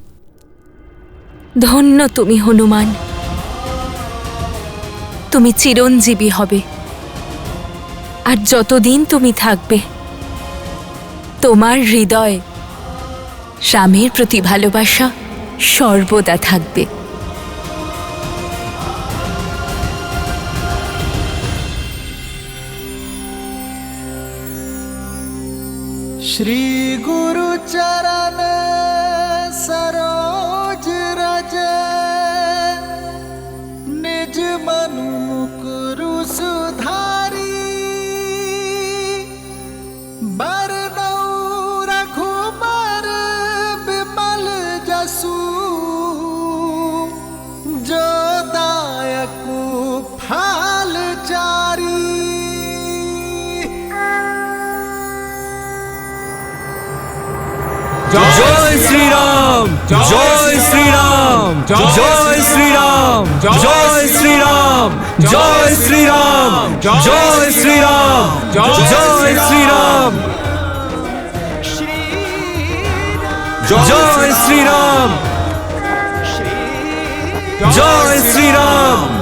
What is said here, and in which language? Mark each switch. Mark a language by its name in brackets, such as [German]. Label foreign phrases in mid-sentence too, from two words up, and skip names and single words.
[Bangla] ধন্য তুমি হনুমান, তুমি চিরঞ্জীবী হবে। আর যতদিন তুমি থাকবে, তোমার হৃদয়ে রামের প্রতি ভালোবাসা সর্বদা থাকবে। [Awadhi] श्री गुरु चरण सरोज रज, निज मनु मुकुरु सुधारी। बरनौ रघुबर बिमल जसु, जो दायकु फल चारी। [Bangla] জয় শ্রীরাম, জয় শ্রীরাম, জয় শ্রীরাম, জয় শ্রীরাম, জয় শ্রীরাম, জয় শ্রীরাম, জয় শ্রীরাম, জয় শ্রীরাম, জয় শ্রীরাম।